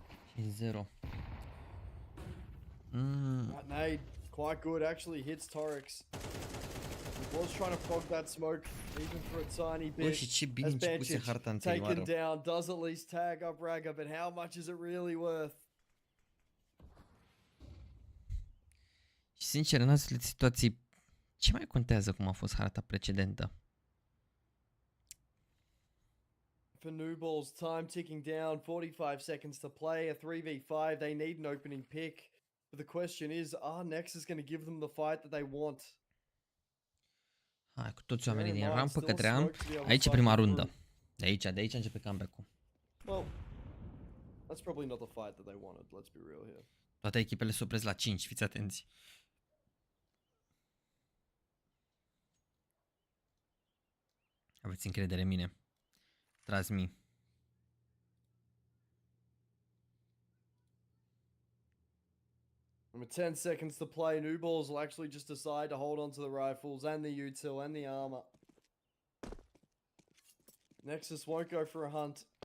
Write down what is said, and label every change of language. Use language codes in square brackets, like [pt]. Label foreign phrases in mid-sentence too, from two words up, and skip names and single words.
[en] 5-0. That nade, quite good, actually hits Torix. He was trying to fog that smoke, even for a tiny [ro] Bă, [en] bit. [ro] și ce bine [en] As [ro] începuse harta [en] Benčić taken [ro] anterioară. [en] down, does at least tag up Ragga, but how much is it really worth? [ro] Și sincer, în astfel de situații, ce mai contează cum a fost harta precedentă? [en] For NBALLS, time ticking down, 45 seconds to play, a 3v5, they need an opening pick. But the question is, are Nexus going to give them the fight that they want? [ro] Hai, cu toți oamenii din [en] Bear in mind, [ro] rampă [en] still [ro] către [en] smoke [ro] amp. [en] to be able to [ro] Aici e [en] cycle [ro] prima [en] through. [ro] rundă. De aici începe comeback-ul. [en] Well, that's probably not the fight that they wanted, let's be real here. [ro] Toate echipele se opresc la 5, fiți atenți. Aveți încredere în mine. [en] Trust me. And with 10 seconds to play, NBALLS will actually just decide to hold on to the rifles and the util and the armor. Nexus won't go for a hunt.